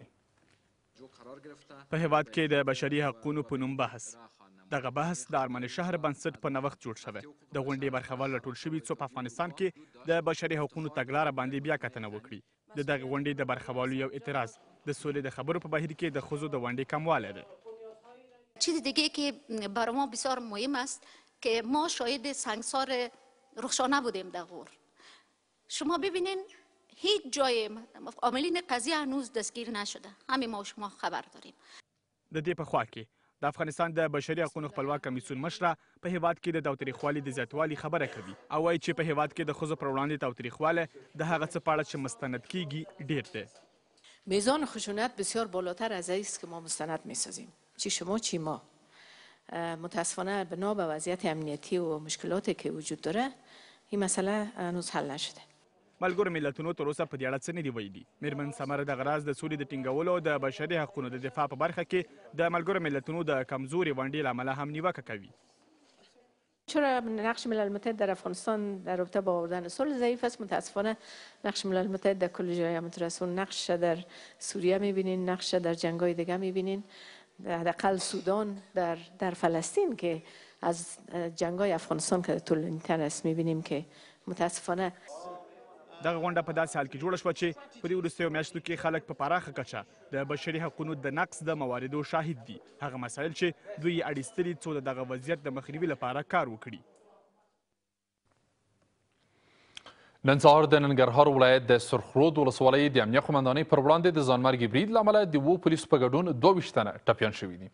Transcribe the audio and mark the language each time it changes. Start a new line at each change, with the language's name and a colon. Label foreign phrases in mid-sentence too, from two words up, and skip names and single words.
Pashto: په هیواد کې د بشري حقونو په نوم بحث. دغه بحث د ارمان شهر بنسټ په نوښت جوړ شوی. د غونډې برخوال راټول شوي څو په افغانستان کې د بشري حقونو تګلاره باندې بیا کتنه وکړي. د دغه غونډې د برخوالو یو اعتراض د سولې د خبرو په بهیر کې د ښځو د ونډې کموالی دی.
Persian: چیز دیگه که برای ما بسیار مهم است که ما شاهد سنگسار رخشانه بودیم در غور. شما ببینین هیچ جای عاملین قضیه هنوز دستگیر نشده. همه ما و شما خبر داریم.
Pashto: د دې په خوا کې د افغانستان د بشري حقونو خپلواک کمیسیون مشره په هیواد کې د تاوتریخوالي د زیاتوالي خبره کوي او وایي چې په هیواد کې د ښځو پر وړاندې تاوتریخوالی د هغه څه په اړه چې مستند کیږي ډیر دی.
Persian: میزان خشونت بسیار بالاتر از این است که ما مستند میسازیم. چی شما چی ما. متاسفانه بنا به وضعیت امنیتی و مشکلاتی که وجود داره این مسئله هنوز حل نشده.
Pashto: ملګرو ملتونو تر اوسه په دې اړه څه نه دي ویلي. میرمن ثمر دغه راز د سولې د ټینګولو او د بشري حقونو د دفاع په برخه کې د ملګرو ملتونو د کمزوري ونډې له امله هم نیوکه کوي.
Persian: چرا نقش ملل متحد در افغانستان در رابطه با آوردن صلح ضعیف است؟ متاسفانه نقش ملل متحد در کل جای مترسون، نقش در سوریه میبینین، نقش در جنگ‌های دیگه میبینین، حداقل سودان در فلسطین که از جنگ‌های افغانستان که طولانی تر است میبینیم که متاسفانه
Pashto: دغه غونډه په داسې حال کې جوړه شوه چې په دې وروستیو میاشتو کې خلک په پراخه کچه د بشري حقونو د نقض د مواردو شاهد دي. هغه مسایل چې دوی اړ ایستلي څو د دغه وضعیت د مخنیوي لپاره کار وکړي. نن سهار د ننګرهار ولایت د سرخرود ولسوالۍ د امنیه قمندانۍ پر وړاندې د ځانمرګي برید له امله د 2 پولیسو په ګډون 22 تنه ټپیان شوي دي.